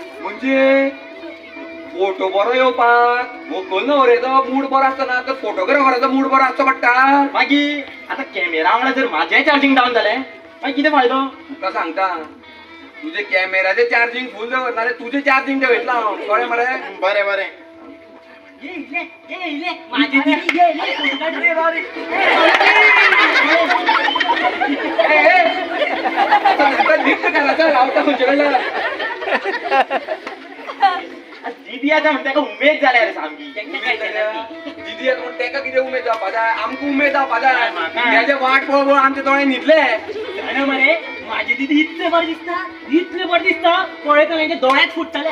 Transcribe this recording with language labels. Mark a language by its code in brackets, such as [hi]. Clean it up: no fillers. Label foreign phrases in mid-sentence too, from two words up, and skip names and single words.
[kok] म्हणजे फोटो बरो येवपाक व्हंकल न्हवरेचो मूड बरो आसतना तर फोटोग्राफराचो मूड बरो आसचो पडटा मागीर आतां कॅमेरा वांगडा जर म्हाजें चार्जिंग डावन जालें मागीर कितें फायदो तुका सांगता तुजे कॅमेराचें चार्जिंग फूल दवर नाल्यार तुजें चार्जिंग देवयतलो हांव कळ्ळें मरे बरें बरें [mr] माझी दीदी ये ले फोटो काढ रे रे नीट करायचं लावता खंयचे कडल्यान [kok] दीदी आतां म्हणटा ताका उमेद जाल्या रे सामकी दीदी येता म्हण तेका कितें उमेद जावपा जाय आमकां उमेद जावपा जाय म्हाका. हेजे वाट पळोवन आमचे दोळे न्हिदले जाणा मरे माझी दीदी इतले बरें दिसता पळयता तेंचे दोळ्यात फुटताले